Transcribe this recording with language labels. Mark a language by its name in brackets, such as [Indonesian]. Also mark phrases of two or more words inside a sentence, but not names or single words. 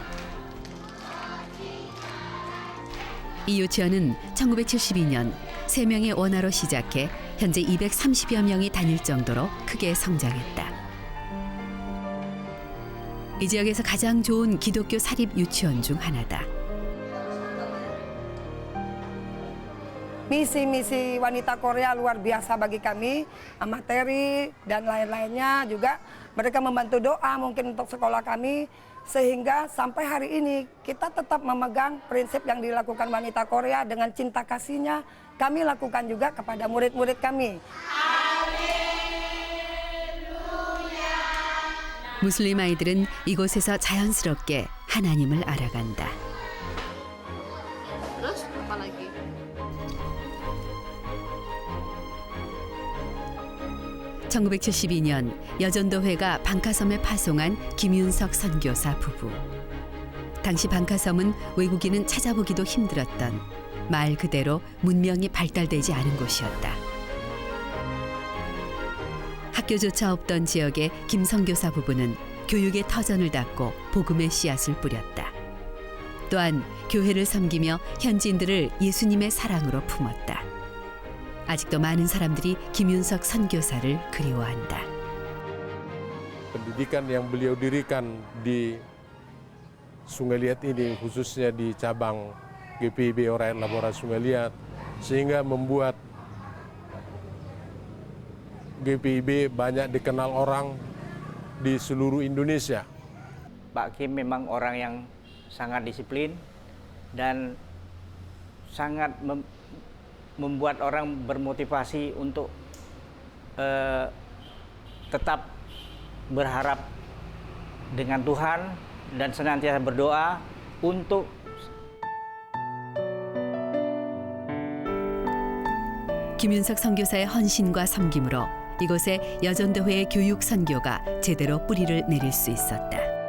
[Korean] 이 유치원은 1972년 3명의 원화로 시작해 현재 230여 명이 다닐 정도로 크게 성장했다. 이 지역에서 가장 좋은 기독교 사립 유치원 중 하나다. [Indonesian] Misi-misi wanita Korea luar biasa bagi kami, materi dan lain-lainnya juga mereka membantu doa mungkin untuk sekolah kami sehingga sampai hari ini kita tetap memegang prinsip yang dilakukan wanita Korea dengan cinta kasihnya kami lakukan juga kepada murid-murid kami. [Korean] 무슬림 아이들은 이곳에서 자연스럽게 하나님을 알아간다. [Indonesian] Terus apa lagi? [Korean] 1972년 여전도회가 방카섬에 파송한 김윤석 선교사 부부. 당시 방카섬은 외국인은 찾아보기도 힘들었던 말 그대로 문명이 발달되지 않은 곳이었다. 학교조차 없던 지역의 김 선교사 부부는 교육의 터전을 닫고 복음의 씨앗을 뿌렸다. 또한 교회를 섬기며 현지인들을 예수님의 사랑으로 품었다. 아직도 많은 사람들이 김윤석 선교사를 그리워한다. [Indonesian] Pendidikan yang beliau dirikan di Sungai Liat ini, khususnya di cabang GPIB Orayan Labora Sungai Liat, sehingga membuat GPIB banyak dikenal orang di seluruh Indonesia. Pak Kim memang orang yang sangat disiplin dan sangat membuat orang bermotivasi untuk tetap berharap dengan Tuhan dan senantiasa berdoa untuk [Korean] 김윤석 선교사의 헌신과 섬김으로 이곳에 여전도회의 교육 선교가 제대로 뿌리를 내릴 수 있었다.